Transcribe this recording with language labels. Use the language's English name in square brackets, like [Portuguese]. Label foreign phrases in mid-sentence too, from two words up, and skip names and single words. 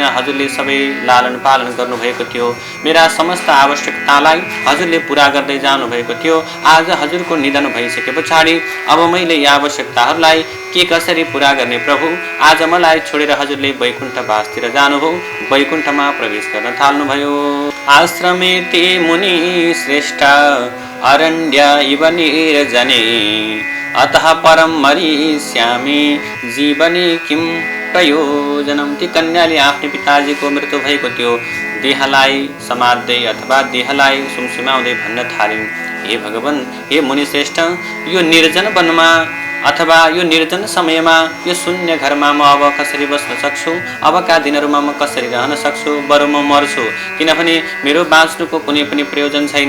[Nepali] हजुरले सबै लालन पालन गर्नुभएको थियो। मेरा समस्त आवश्यकतालाई हजुरले पूरा गर्दै जानुभएको थियो। आज हजुरको निधन भइसके पछाडि अब मैले यी आवश्यकताहरूलाई के कसरी पूरा गर्ने प्रभु? आज मलाई छोडेर हजुरले वैकुण्ठवासतिर जानुभयो, वैकुण्ठमा प्रवेश गर्न थाल्नुभयो। [Sanskrit] आश्रमे ते मुनि श्रेष्ठ अरण्य इव निर्जने अतः परम मरिष्यामि जीवने किम प्रयोजनम। [Nepali] ती कन्याले आफ्नो पिताजीको मृत्यु भएको त्यो देहलाई समात्दै अथवा देहलाई सुमसुमाउँदै भन्न थालिन्, हे भगवान, हे मुनिश्रेष्ठ, यो निर्जन वनमा अथवा यो निर्जन समयमा यो शून्य घरमा म अब कसरी बस्न सक्छु? अबका दिनहरूमा म कसरी रहन सक्छु? बरु म मर्छु, किनभने मेरो बाँच्नुको कुनै पनि प्रयोजन छैन।